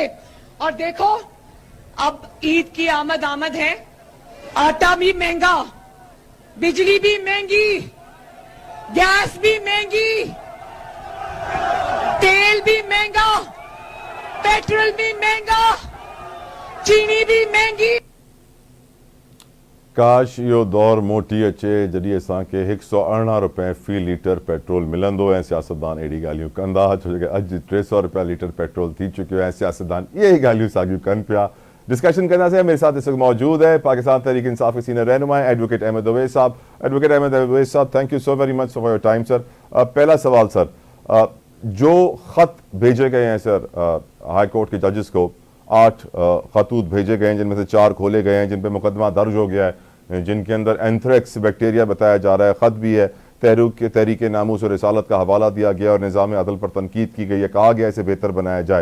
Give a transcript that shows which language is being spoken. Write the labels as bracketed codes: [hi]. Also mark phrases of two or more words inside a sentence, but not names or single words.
[ur] اور دیکھو اب عید کی آمد ہے، آٹا بھی مہنگا، بجلی بھی مہنگی، گیس بھی مہنگی، تیل بھی مہنگا، پیٹرول بھی مہنگا، چینی بھی مہنگی. [sd] काश इहो दौर मोटी अचे जॾहिं असांखे 118 रुपए फी लीटर पेट्रोल मिलंदो ऐं सियासतदान अहिड़ी ॻाल्हियूं कंदा, छो जो अॼु 300 रुपया लीटर पेट्रोल थी चुकियो है, सियासतदान इहे ई ॻाल्हियूं साॻियूं कनि पिया। डिस्कशन कंदासीं। [ur] میرے ساتھ اس وقت موجود ہے پاکستان تحریک انصاف کے سینئر رہنما ایڈووکیٹ احمد اویس صاحب. एडवोकेट अहमद अवैस साहब, [en] Thank you so very much for your time sir. [ur] پہلا سوال سر، جو خط بھیجے گئے ہیں سر ہائی کورٹ کے ججز کو، 8 خطوط بھیجے گئے ہیں جن میں سے 4 کھولے گئے ہیں جن پر مقدمہ درج ہو گیا ہے، جن کے اندر [en] anthrax bacteria [ur] بتایا جا رہا ہے. خط بھی ہے، تحریک ناموس اور رسالت کا حوالہ دیا گیا اور نظام عدل پر تنقید کی گئی ہے، کہا گیا اسے بہتر بنایا جائے.